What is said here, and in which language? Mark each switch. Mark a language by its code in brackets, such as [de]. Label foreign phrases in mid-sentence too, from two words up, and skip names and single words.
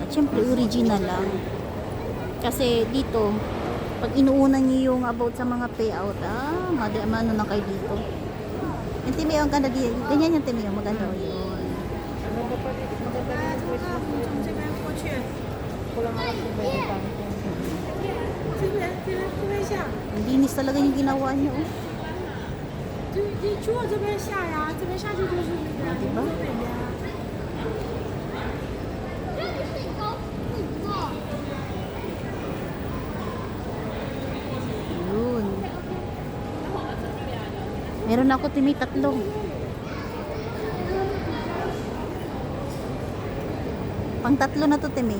[tl] At syempre, original lang. Kasi dito, pag inuunan niyo yung about sa mga payout, ano na kayo dito. Yung Timmy, ang ganda dito. Ganyan yung Timmy, maganda yun. Ang linis talaga yung ginawa niyo. Oh. [zh] 你去我这边下呀，这边下去就是那个 [tl] diba? [zh] 那边。 [tl] Yun. Meron ako, Timmy, 3. Pang 3 na to, Timmy.